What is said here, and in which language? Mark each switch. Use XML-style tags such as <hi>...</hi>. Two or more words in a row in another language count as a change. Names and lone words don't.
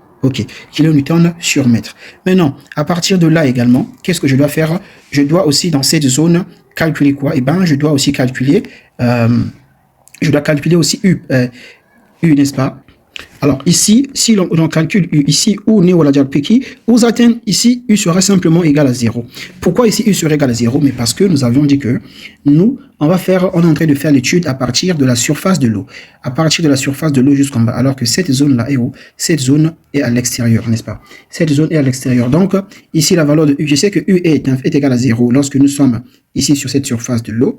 <fr>Ok, kilonewton sur mètre. Maintenant, à partir de là également, qu'est-ce que je dois faire? Je dois aussi dans cette zone calculer quoi? Eh bien, je dois aussi calculer, aussi U. U, n'est-ce pas? Alors ici, si l'on calcule U ici,</fr> <tr>U ne olacak peki, U zaten</tr> <fr>ici, U sera simplement égal à 0. Pourquoi ici U serait égal à 0? Mais parce que nous avions dit que nous, on est en train de faire l'étude à partir de la surface de l'eau. À partir de la surface de l'eau jusqu'en bas. Alors que cette zone-là est où? Cette zone est à l'extérieur, n'est-ce pas? Cette zone est à l'extérieur. Donc, ici, la valeur de U, je sais que U est égal à 0 lorsque nous sommes ici sur cette surface de l'eau.</fr>